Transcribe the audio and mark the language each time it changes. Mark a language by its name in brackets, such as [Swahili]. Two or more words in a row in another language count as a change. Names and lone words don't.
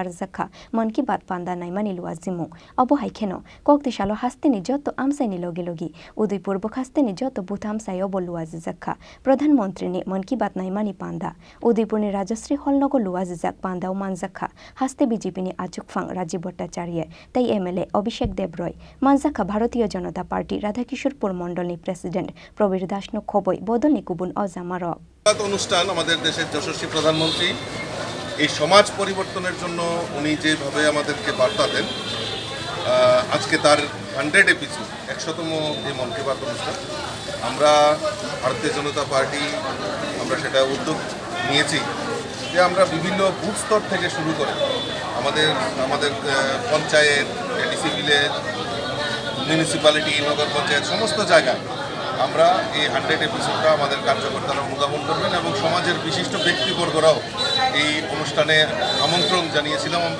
[Kok Borok] jakha man ki baat panda naimani luwajimu obo haikheno Koktisalo hasteni joto amsaini logi logi Udaipurbo hasteni joto butham sayo Luwajijak প্রধানমন্ত্রী ne man ki baat naimani panda Udaipurni Rajshree holnogo Luwajijak Pandao Manjakha haste BJP ni Achukphang Rajib Bhartacharjee tai MLA Abhishek Debroy Manjakha Bharatiya Janata Party Radhakishorpur Mondol ni President Probir Dasno Khoboi Bodol ni Kubun Ozamaro [Bangla] অনুষ্ঠান আমাদের দেশের যশস্বী প্রধানমন্ত্রী এই সমাজ পরিবর্তনের জন্য উনি যেভাবে আমাদেরকে বার্তা দেন, আজকে তার 100 এপিসোড 100তম যে মন কি বাত অনুষ্ঠান, আমরা ভারতীয় জনতা পার্টি আমরা সেটা উদ্যোগ নিয়েছি যে আমরা বিভিন্ন বুথ স্তর থেকে শুরু করে আমাদের পঞ্চায়েত, [English] ADC village, [Bangla] মিউনিসিপ্যালিটি, নগর পঞ্চায়েত সমস্ত জায়গায় আমরা এই 100 এপিসোডটা আমাদের কার্যকর্তারা অনুধাবন করবেন এবং সমাজের বিশিষ্ট ব্যক্তিবর্গরাও এই অনুষ্ঠানে আমন্ত্রণ জানিয়েছিলাম আমরা।